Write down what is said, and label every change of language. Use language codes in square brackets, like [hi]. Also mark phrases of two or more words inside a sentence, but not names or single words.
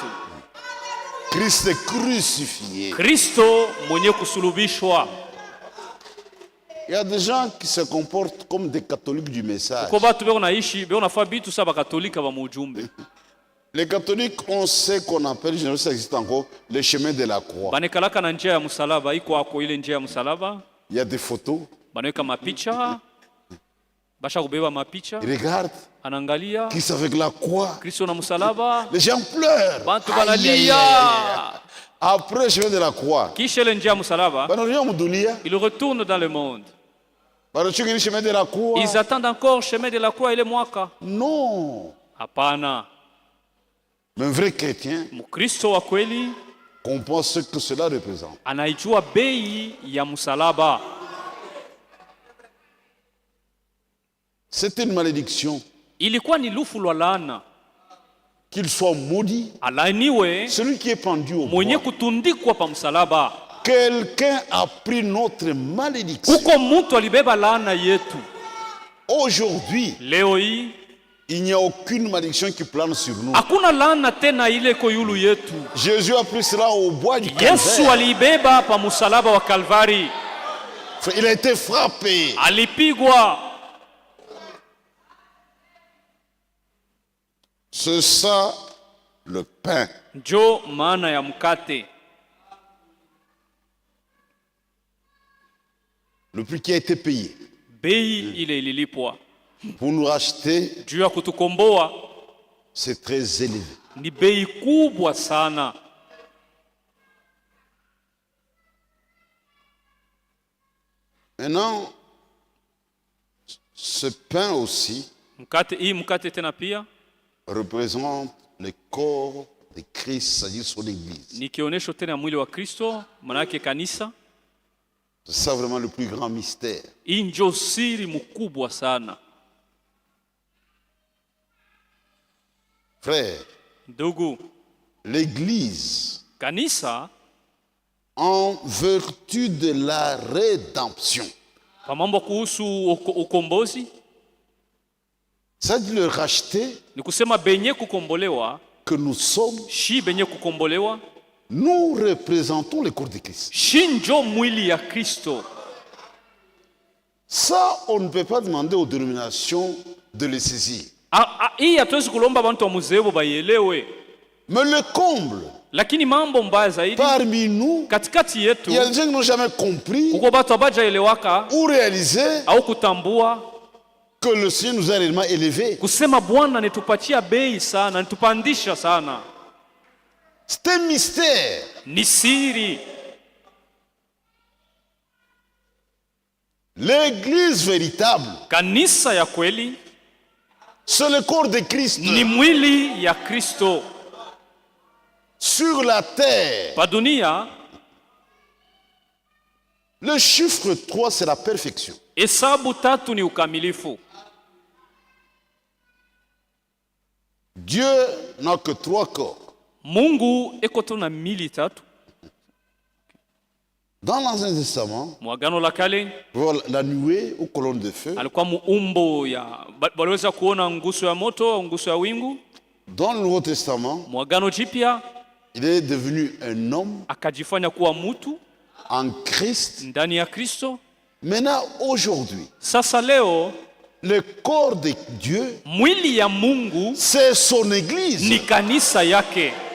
[fr] Christ crucifié. [sw] Kristo mwenye kusulubishwa. [fr] Il y a des gens qui se comportent comme des catholiques du message. Les catholiques ont ce qu'on appelle, je ne sais pas si ça existe encore, le chemin de la croix. Il y a des photos. Ils regardent. Christ avec la croix. Les gens pleurent. Après le chemin de la croix, ils retournent dans le monde. Ils Ils attendent encore le chemin de la croix et le mwaka. Non. [sw] Hapana. [fr] Mais un vrai chrétien [sw] Mkristo wa kweli [fr] comprend ce que cela représente. [sw] anaijua bei ya msalaba. [fr] C'était une malédiction. [sw] Ilikuwa ni lufu lwa laana. [fr] Qu'il soit maudit, [sw] alaaniwe [fr] celui qui est pendu au [sw] mwenye [fr] bois. [sw] kutundikwa pa msalaba. [fr] Quelqu'un a pris notre malédiction. [sw] Kuko mtu alibeba laana yetu. [fr] Aujourd'hui, [sw] leo hii [fr] il n'y a aucune malédiction qui plane sur nous. [sw] hakuna laana tena ile iko yulu yetu. [fr] Jésus a pris cela au bois du [sw] Yesu [fr] Calvaire. [sw] alibeba pa msalaba wa Kalvari. [fr] Il a été frappé. [sw] Alipigwa. [fr] C'est ça le pain. [sw] Njo maana ya mkate. [fr] Le prix qui a été payé. [sw] Bei ile ililipwa. [fr] pour nous racheter, [sw] juu ya kutukomboa, [fr] c'est très élevé. [sw] Ni bei kubwa sana. [fr] Maintenant, ce pain aussi [sw] mkate tena pia [fr] représente le corps de Christ, c'est-à-dire son église. [sw] Ni kionesho tena mwili wa Kristo, maana yake kanisa. [fr] C'est ça vraiment le plus grand mystère. [sw] Hii ndio siri mkubwa sana. [fr] Frère, [sw] ndugu, [fr] l'église, [sw] kanisa, [fr] en vertu de la rédemption, [sw] kwa mambo kuhusu ukombozi, [fr] c'est-à-dire le racheter, [sw] ni kusema benye kukombolewa, [fr] que nous sommes, [sw] shi benye kukombolewa, [fr] nous représentons le corps de Christ. [sw] Shi njo mwili ya Kristo. [fr] Ça, on ne peut pas demander aux dénominations de le saisir. [sw] Hii hatuwezi kulomba bantu wa muzebo bayelewe. [fr] Mais le comble, [sw] lakini mambo mbaya zaidi, [fr] parmi nous, [sw] katikati yetu, [fr] il y a des gens qui n'ont jamais compris [sw] kuko batu abajaelewaka [fr] ou réalisé [sw] au kutambua [fr] que le Seigneur nous a réellement élevés. [sw] Kusema Bwana nitupatia bei sana, nitupandisha sana. [fr] C'est un mystère. [sw] Ni siri. [fr] L'église véritable, [sw] kanisa ya kweli, [fr] c'est le corps de Christ. [sw] Ni mwili ya Kristo. [fr] Sur la terre, [sw] pa dunia, [fr] le chiffre 3 c'est la perfection. [sw] Hesabu 3 ni ukamilifu. [fr] Dieu n'a que 3 corps. [sw] Mungu eko tu na mili 3. [fr] Dans l'Ancien Testament, [sw] Mwagano la kale, [fr] la nuée aux colonnes de feu, [sw] alikuwa muumbo ya waliweza kuona nguso ya moto, nguso ya wingu. [fr] Dans le Nouveau Testament, [sw] Mwagano jipya, [fr] il est devenu un homme, [sw] akajifanya kuwa mtu [fr] en Christ, [sw] ndani ya Kristo. [fr] Maintenant, aujourd'hui, [sw] sasa leo, [fr] le corps de Dieu, [sw] mwili ya Mungu, [fr] c'est son église. [sw] Ni kanisa yake.